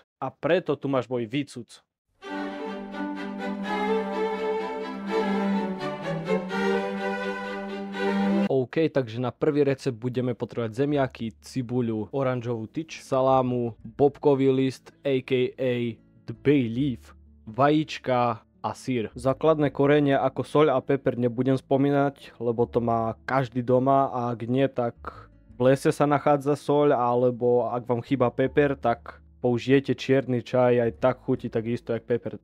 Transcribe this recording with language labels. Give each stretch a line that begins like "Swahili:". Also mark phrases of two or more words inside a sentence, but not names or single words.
Slovak: A preto tu máš môj výcuc. OK, takže na prvý recept budeme potrebovať zemiaky, cibuľu, oranžovú tyč, salámu, bobkový list, a.k.a.
English: the bay leaf,
Slovak: vajíčka a syr. Základné korenie ako soľ a peper nebudem spomínať, lebo to má každý doma a ak nie, tak v lese sa nachádza soľ, alebo ak vám chýba peper, tak použijete čierny čaj, aj tak chutí takisto jak peper.